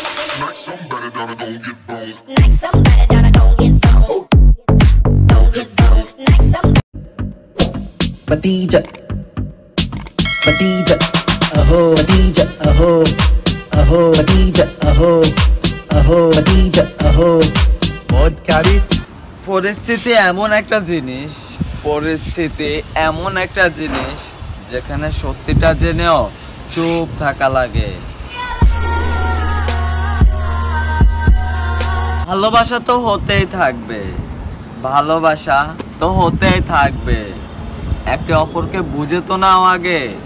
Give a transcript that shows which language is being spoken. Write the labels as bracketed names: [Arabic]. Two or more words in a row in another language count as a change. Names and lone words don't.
[English] Like somebody that gon' get boned. Like somebody that gon' get boned. Gon' get boned. Like somebody. Batija, Batija, aho, Batija, aho, aho, Batija, aho, aho, Batija, aho. [Bangla] মদকারী পরিস্থিতি এমন একটা জিনিস, যেখানে সত্যিটা জেনেও চুপ থাকা লাগে। ভালোবাসা তো হতেই থাকবে, একে অপরকে বুঝে তো নাও আগে।